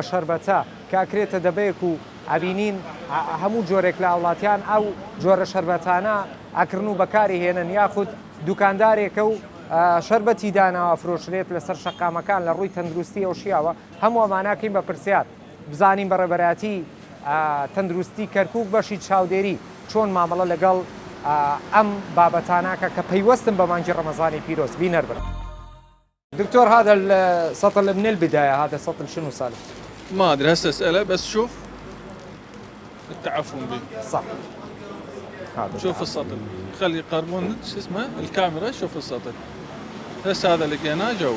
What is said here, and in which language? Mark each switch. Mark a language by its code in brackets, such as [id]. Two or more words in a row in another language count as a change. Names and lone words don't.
[ckb] شەربەتە کاکرێتە دەبەیەک و ئەبینین هەموو جۆرێک لە وڵاتیان ئەو جۆرە شەربەتانە ئەکردن و بەکاری هێنن یاخود دوکاندارێکە و شەربەتی داناوە فرۆشرێت لەسەر شەقامەکان لە ڕووی تەندروستی ئەو شیاوە هەموو ئەماناکەین بە پرسیار بزانین بەڕێبەراتی تەندروستی کەرکووک بەشی چاودێری چۆن مامەڵە لەگەڵ ئەم بابەتاناکە کە پەیوەستن بە مانگی ڕەمەزانی پیرۆز بینەر بن. [ar] دكتور هذا السطل من البداية هذا سطل شنو سالف؟ ما ادري هسه اساله بس شوف التعفن به صح هذا شوف السطل خلي يقربون شو اسمه الكاميرا شوف السطل هسه هذا لقيناه جوا